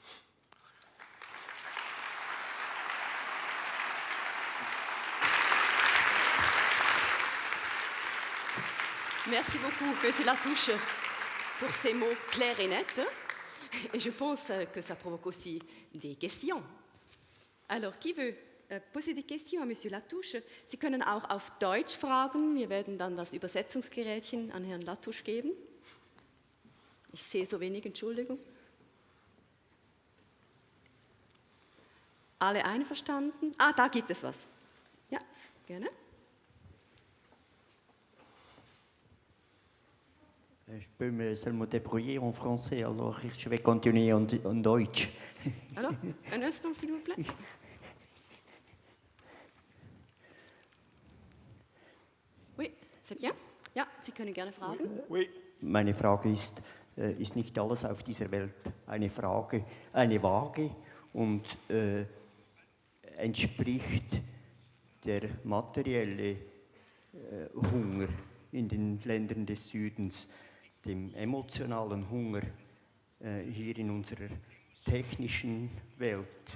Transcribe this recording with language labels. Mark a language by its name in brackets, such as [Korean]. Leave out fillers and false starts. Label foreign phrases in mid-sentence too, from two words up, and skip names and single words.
[French] Merci beaucoup, M. Latouche, pour ces mots clairs et nets. Et je pense que ça provoque aussi des questions. Alors, qui veut poser des questions à M. Latouche? [German] Sie können auch auf Deutsch fragen. Wir werden dann das Übersetzungsgerätchen an Herrn Latouche geben. Ich sehe so wenig, Entschuldigung. Alle einverstanden? Ah, da gibt es was. Ja, gerne. [French] Je peux me seulement débrouiller en français, alors je vais continuer en Deutsch. Alors, un instant, s'il vous plaît. Oui, c'est bien. [German] Ja, Sie können gerne fragen. [French] Oui. [German] Meine Frage ist nicht alles auf dieser Welt eine Waage und entspricht der materielle Hunger in den Ländern des Südens dem emotionalen Hunger hier in unserer technischen Welt.